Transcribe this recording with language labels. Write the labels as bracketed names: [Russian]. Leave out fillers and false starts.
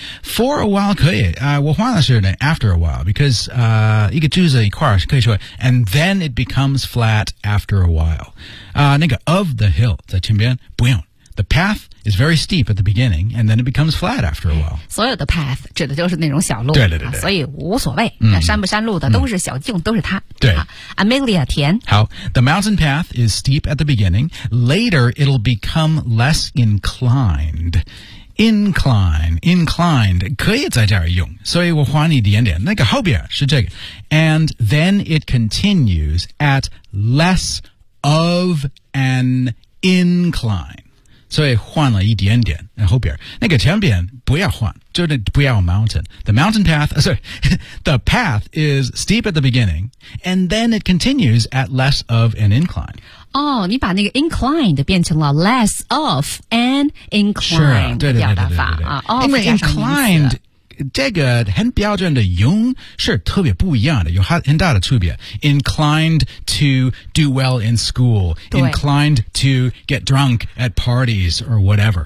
[English] For a while [Chinese] 可以、我换了是呢 [English] after a while, because, [Chinese] 一个句子一块可以说 [English] and then it becomes flat after a while.、那个 of the hill, [Chinese] 在前边不用。 [English] The path is very steep at the beginning, and then it becomes flat after a while. [Chinese] 所有的 path 指的就是那种小路。对对对对。所以无所谓、山不山路的都是小径、都是它。对。 Amelia 田。 [English] 好 ,the mountain path is steep at the beginning, later it'll become less inclined. [Chinese] Inclined, 可以在这儿用。所以我还你一点点。那个后边是这个。 [English] And then it continues at less of an incline. [Chinese] 所以换了一点点然后边那个前边不要换就是不要 mountain. [English] The mountain path, sorry, the path is steep at the beginning, and then it continues at less of an incline. [Chinese] 哦，你把那个 inclined 变成了 [English] less of an incline [Chinese] 的表达法，对对对对对对啊，因为 inclined 这个很标准的用是特别不一样的，有很大的区别。 [English] Inclined to do well in school, inclined to get drunk at parties or whatever.